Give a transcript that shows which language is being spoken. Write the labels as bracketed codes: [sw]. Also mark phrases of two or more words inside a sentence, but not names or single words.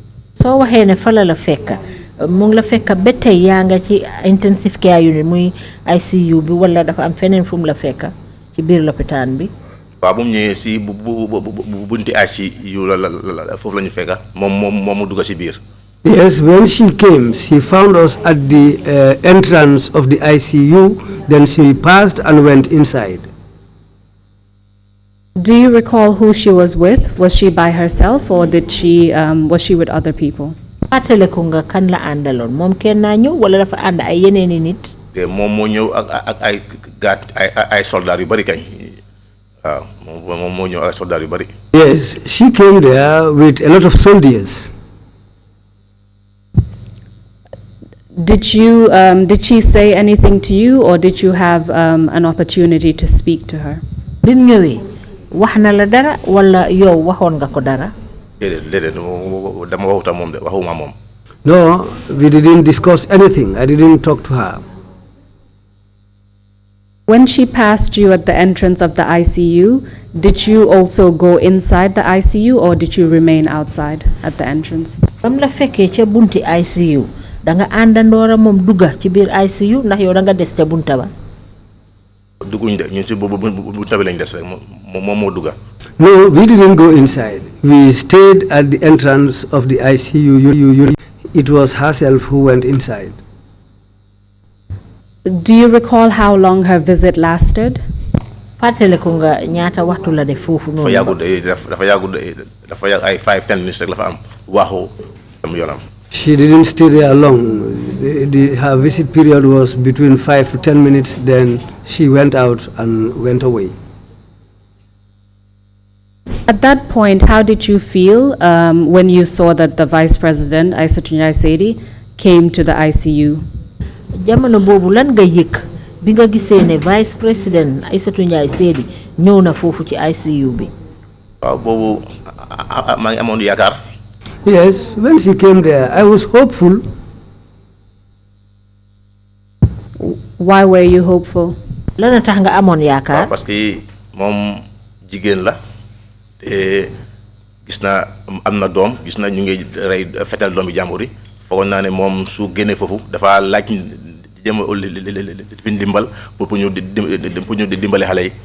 [wo] So waxee ne fa la fekk mu ngi la fekk ba tey yaa nga ci intensive care unit muy ICU bi wala dafa am feneen fu mu la fekk ci biir lopitaan bi? Waaw bu mu ñëwee si bunti ICU la foofu la ñu fekk moom mu dugg si biir. [en] Yes, when she came, she found us at the entrance of the ICU, then she passed and went inside. Do you recall who she was with? Was she by herself or was she with other people? [wo] Atele ko nga kan la andalon mom ken na ñew wala dafa and ay yeneeni nit? Te mom mo ñew ak ay gat ay soldat yu bari kañ. Waaw, mom mo ñew ak soldat yu bari. [en] Yes, she came there with a lot of soldiers. Did she say anything to you, or did you have an opportunity to speak to her? [wo] Bim ñëwé wax na la dara wala yow waxon nga ko dara? Dama waxuta mom de waxuma mom. [en] No, we didn't discuss anything. I didn't talk to her. When she passed you at the entrance of the ICU, did you also go inside the ICU, or did you remain outside at the entrance? [wo] Bam la fekke ci bunti ICU, da nga andandora mom dugga ci bir ICU ndax yow da nga dess ci bunta ba? Duguñ de ñun ci bunta bi lañ dess rek mom mo dugga. [en] No, we didn't go inside. We stayed at the entrance of the ICU. It was herself who went inside. Do you recall how long her visit lasted? [wo] Fatele ko nga ñaata waxtu la def fofu non. Dafa yag ay 5-10 minutes rek la fa am waxu am yonam. [en] She didn't stay there long. Her visit period was between 5 to 10 minutes. Then she went out and went away. At that point, how did you feel when you saw that the Vice President, Aïssatou Ndiaye Seydi, came to the ICU? [wo] Jamono bobu lan nga yek bi nga gisee ne Vice President Aïssatou Ndiaye Seydi ñëw na fofu ci ICU bi? Waaw bobu ma ngi amone yakar. [en] Yes, when she came there, I was hopeful. Why were you hopeful? [wo] Lan tax nga amone yakar? [fr] Parce que [wo] mom jigen la te gis na am na doom, gis na ñu ngi rey fetal doomi jàmbur yi. Fogon naa ne moom su génne foofu dafa laaj jëm fi ndimbal pour ñu di dimbale xale yi.